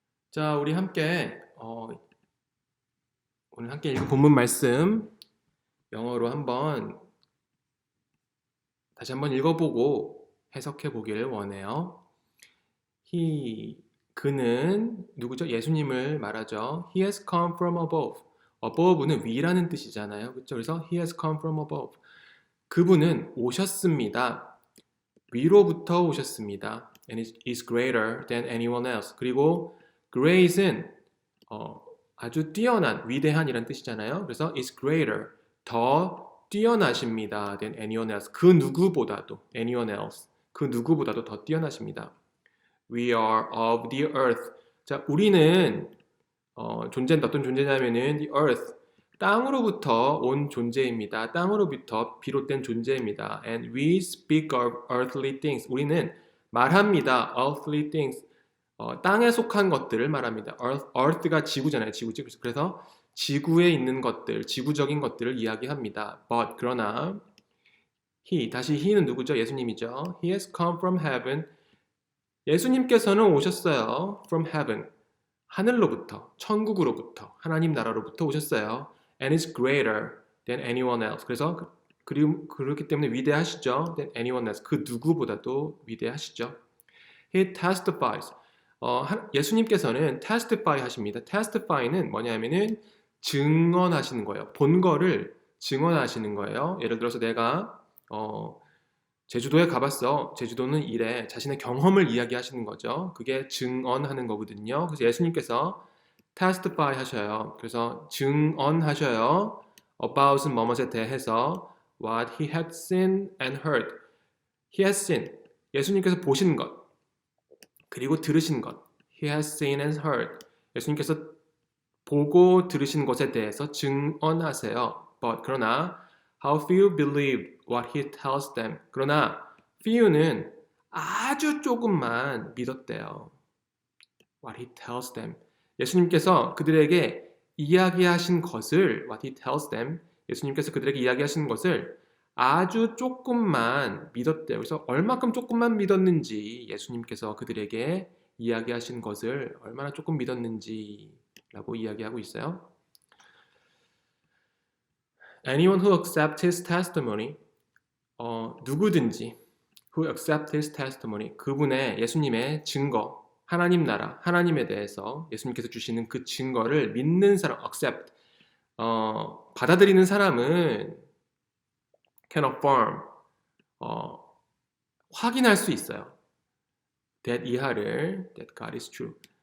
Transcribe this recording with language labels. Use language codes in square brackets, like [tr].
[ko] 자, 우리 함께 오늘 함께 읽은 본문 말씀 영어로 다시 한번 읽어보고 해석해 보기를 원해요. 그는 누구죠? 예수님을 말하죠. [en] He has come from above. [ko] above는 위라는 뜻이잖아요. 그렇죠? [en] 그래서 He has come from above. [ko] 그분은 오셨습니다. 위로부터 오셨습니다. [en] And is greater than anyone else. [ko] 그리고 great은 아주 뛰어난, 위대한이란 뜻이잖아요. 그래서 [en] is greater, [ko] 더 뛰어나십니다. [en] than anyone else. [ko] 그 누구보다도, [en] anyone else. [ko] 그 누구보다도 더 뛰어나십니다. [en] We are of the earth. [ko] 자, 우리는 존재는 어떤 존재냐면은 the earth, 땅으로부터 온 존재입니다. 땅으로부터 비롯된 존재입니다. [en] And we speak of earthly things. [ko] 우리는 말합니다. [en] earthly things. [ko] 땅에 속한 것들을 말합니다. earth가 지구잖아요. 지구. 그래서 지구에 있는 것들, 지구적인 것들을 이야기합니다. But 그러나 다시 he는 누구죠? 예수님이죠. [en] He has come from heaven. [ko] 예수님께서는 오셨어요. [en] From heaven. [ko] 하늘로부터, 천국으로부터, 하나님 나라로부터 오셨어요. [en] And is greater than anyone else. [ko] 그래서 그렇기 때문에 위대하시죠. [en] Than anyone else. [ko] 그 누구보다도 위대하시죠. [en] He testifies. [ko] 예수님께서는 testify 하십니다. testify는 뭐냐면은 증언하시는 거예요. 본 거를 증언하시는 거예요. 예를 들어서 내가 제주도에 가봤어. 제주도는 이래. 자신의 경험을 이야기하시는 거죠. 그게 증언하는 거거든요. 그래서 예수님께서 testify 하셔요. 그래서 증언하셔요. [en] about은 [ko] 뭐뭐에 대해서 [en] what he had seen and heard. he has seen. [ko] 예수님께서 보신 것. 그리고 들으신 것. [en] he has seen and heard. [ko] 예수님께서 보고 들으신 것에 대해서 증언하세요. [en] But [ko] 그러나 [en] how few believe what he tells them. [ko] 그러나 few는 아주 조금만 믿었대요. [en] What he tells them. [ko] 예수님께서 그들에게 이야기하신 것을 [en] what he tells them. [ko] 예수님께서 그들에게 이야기하신 것을 아주 조금만 믿었대요. 그래서 얼마큼 조금만 믿었는지 예수님께서 그들에게 이야기하신 것을 얼마나 조금 믿었는지라고 이야기하고 있어요. [en] Anyone who accepts his testimony, [ko] 누구든지 [en] who accepts his testimony, [ko] 그분의 예수님의 증거, 하나님 나라, 하나님에 대해서 예수님께서 주시는 그 증거를 믿는 사람, accept, 받아들이는 사람은 [en] can affirm, [ko] 확인할 수 있어요. [en] that [ko] 이하를, [en] that God is true.